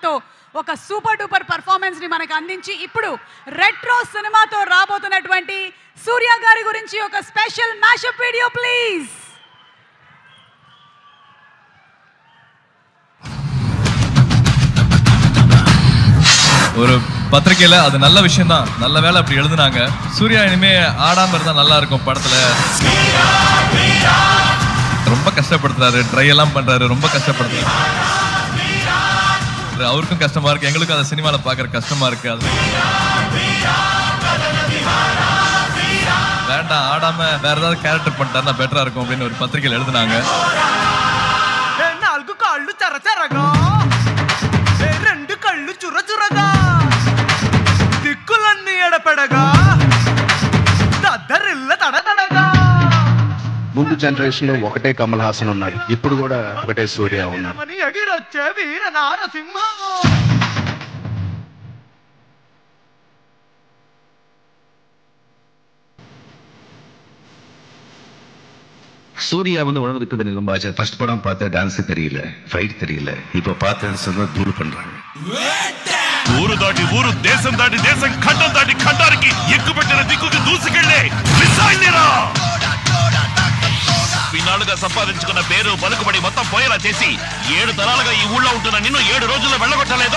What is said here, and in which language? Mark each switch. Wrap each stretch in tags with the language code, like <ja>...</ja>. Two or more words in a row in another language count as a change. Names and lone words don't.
<te>తో ఒక సూపర్ డూపర్ పర్ఫార్మెన్స్ ని మనకు అందించి ఇప్పుడు రెట్రో సినిమాతో రాబోతున్నటువంటి సూర్య గారి గురించి ఒక స్పెషల్ మ్యాషప్ వీడియో ప్లీజ్.</te> <ta>ஒரு பத்திரிக்கையில் அது நல்ல விஷயம் தான், நல்ல வேலை அப்படி எழுதுனாங்க. சூர்யா இனிமே ஆடாம இருந்தா நல்லா இருக்கும் படத்துல. ரொம்ப கஷ்டப்படுத்துறாரு, ட்ரை எல்லாம் பண்றாரு, ரொம்ப கஷ்டப்படுத்துறாரு. அவருக்கும் கஷ்டமா இருக்கு, எங்களுக்கும் அந்த சினிமாவில் பார்க்குற கஷ்டமா இருக்கு. அது வேண்டாம், ஆடாம வேற ஏதாவது கேரக்டர் பண்ணிட்டாருன்னா பெட்டரா இருக்கும் அப்படின்னு ஒரு பத்திரிக்கையில் எழுதுனாங்க.</ta> <te>ముందు జనరేషన్ లో ఒకటే కమల్ హాసన్ ఉన్నాడు, ఇప్పుడు కూడా ఒకటే సూర్య ఉన్నాడు.</te> <ta>சூர்யா உணர்ந்துக்குது ரொம்ப ஆச்சு. ஃபர்ஸ்ட் படம் பார்த்த டான்ஸ் தெரியல, ஃபைட் தெரியல, இப்ப பார்த்து சொன்னா தூள் பண்றாங்க.</ta> <te>ఊరు దాటి ఊరు, దేశం దాటి దేశం, ఖండం దాటి ఖండానికి ఎక్కుపెట్టిన దిక్కుకి దూసుకెళ్లే మిసైల్నిరా. ఇన్నాళ్ళుగా సంపాదించుకున్న పేరు పలుకుబడి మొత్తం పోయేలా చేసి 7 తరాలుగా ఈ ఊళ్ళో ఉంటున్న నిన్ను 7 రోజుల్లో వెళ్ళగొట్టలేదు.</te>